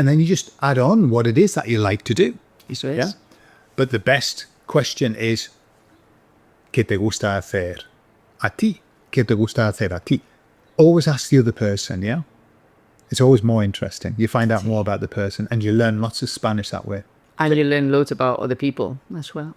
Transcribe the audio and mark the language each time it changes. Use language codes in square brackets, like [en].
[en] And then you just add on what it is that you like to do. [es] Eso es. [en] Yeah? But the best question is, [es] ¿qué te gusta hacer a ti? ¿Qué te gusta hacer a ti? [en] Always ask the other person, yeah? It's always more interesting. You find out more about the person and you learn lots of Spanish that way. And you learn loads about other people as well.